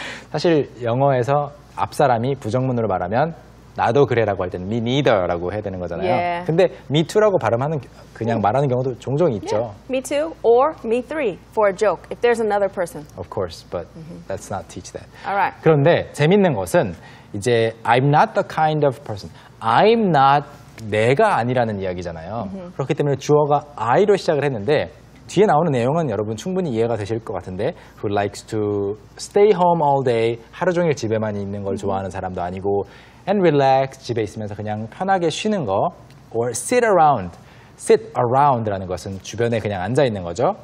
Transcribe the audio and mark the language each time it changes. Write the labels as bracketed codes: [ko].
[ko] 사실 영어에서 앞 사람이 부정문으로 말하면 나도 그래라고 할 때는 me neither라고 해야 되는 거잖아요. [en] Yeah. [ko] 근데 me too라고 발음하는 그냥 말하는 경우도 종종 있죠. [en] Me too or me three for a joke if there's another person. Of course, but let's not teach that. All right. [ko] 그런데 재밌는 것은 이제 [en] I'm not the kind of person. [ko] I'm not 내가 아니라는 이야기잖아요. 그렇기 때문에 주어가 I로 시작을 했는데 뒤에 나오는 내용은 여러분 충분히 이해가 되실 것 같은데 [en] who likes to stay home all day [ko] 하루 종일 집에만 있는 걸 좋아하는 사람도 아니고 and relax 집에 있으면서 그냥 편하게 쉬는 거 or sit around라는 것은 주변에 그냥 앉아 있는 거죠.